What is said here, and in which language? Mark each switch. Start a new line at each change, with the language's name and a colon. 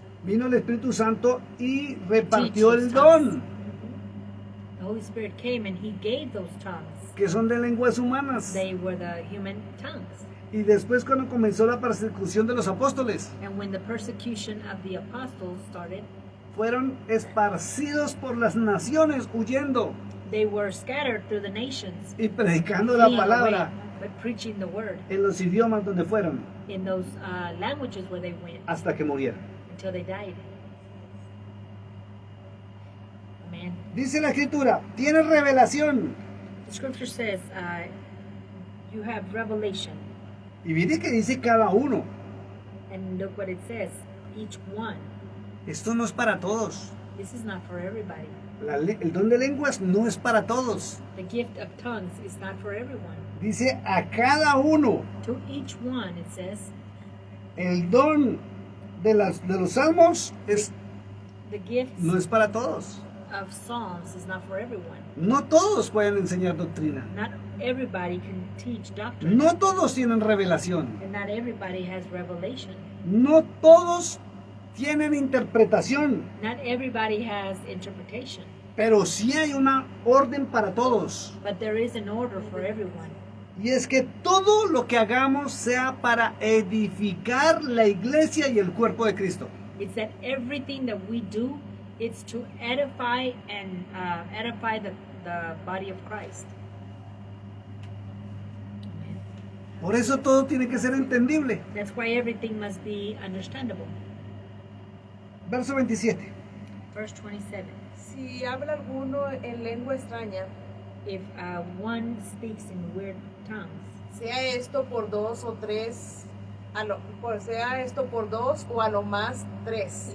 Spanish: vino el Espíritu Santo y repartió
English: Teach
Spanish: el
English: those
Spanish: don,
English: The Holy Spirit came and he gave those tongues.
Spanish: que son de lenguas humanas.
English: They were the human tongues.
Spanish: Y después cuando comenzó la persecución de los apóstoles,
English: And when the persecution of the apostles started,
Spanish: fueron esparcidos por las naciones huyendo
English: they were scattered through the nations,
Spanish: y predicando la
English: fleeing
Spanish: palabra
English: away, but preaching the word
Spanish: en los idiomas donde fueron
English: in those languages where they went
Spanish: hasta que murieron.
English: until they died. Amen.
Spanish: Dice la escritura, tiene revelación.
English: The scripture says, you have revelation.
Spanish: Y mire que dice cada uno.
English: And look what it says, each one.
Spanish: Esto no es para todos.
English: This is not for everybody.
Spanish: El don de lenguas no es para todos.
English: The gift of tongues is not for everyone.
Spanish: Dice a cada uno.
English: To each one, it says,
Spanish: El don de los salmos
English: the gift
Spanish: no es para todos.
English: of psalms is not for everyone.
Spanish: No todos pueden enseñar doctrina.
English: Not everybody can teach doctrine.
Spanish: No todos tienen revelación.
English: And not everybody has revelation.
Spanish: No todos tienen interpretación.
English: Not everybody has interpretation.
Spanish: Pero sí hay una orden para todos.
English: But there is an order for everyone.
Spanish: Y es que todo lo que hagamos sea para edificar la iglesia y el cuerpo de Cristo.
English: It's that everything that we do, it's to edify and edify the body of Christ.
Spanish: Por eso todo tiene que ser entendible.
English: That's why everything must be understandable.
Spanish: Verso 27.
English: Verse 27.
Spanish: Si habla alguno en lengua extraña,
English: if one speaks in weird tongues,
Spanish: sea esto por 2 o 3, sea esto por 2 o a lo más 3.